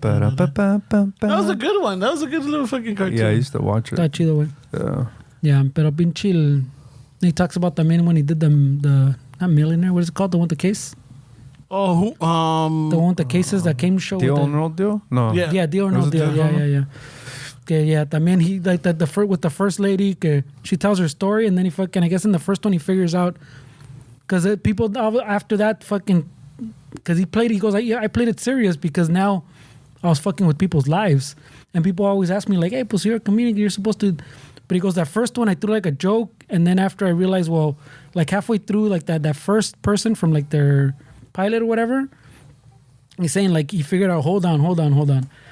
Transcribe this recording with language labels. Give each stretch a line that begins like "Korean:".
English: That was a good one. That was a good little fucking cartoon. Yeah, I used to watch it.
Spanish: Está chido, güey.
English: Yeah. Yeah,
Spanish: pero bien
English: chill. He talks about the man when he did the not Millionaire. What is it called? The one with the case. Oh, the one with the cases that came show. Deal with or no deal? No. Yeah, deal or no deal. Yeah. Okay, yeah.
Spanish: También
English: he like with the first lady.
Spanish: Que
English: she tells her story, and then he fucking. I guess in the first one he figures out because people after that fucking because he played. He goes, I played it serious because now I was fucking with people's lives, and people always ask me like, hey,
Spanish: pues
English: you're a comedian, you're supposed to. But he goes, that first one I threw like a joke, and then after I realized, well, like halfway through, like that first person from like their pilot or whatever, he's saying like he figured out, hold on.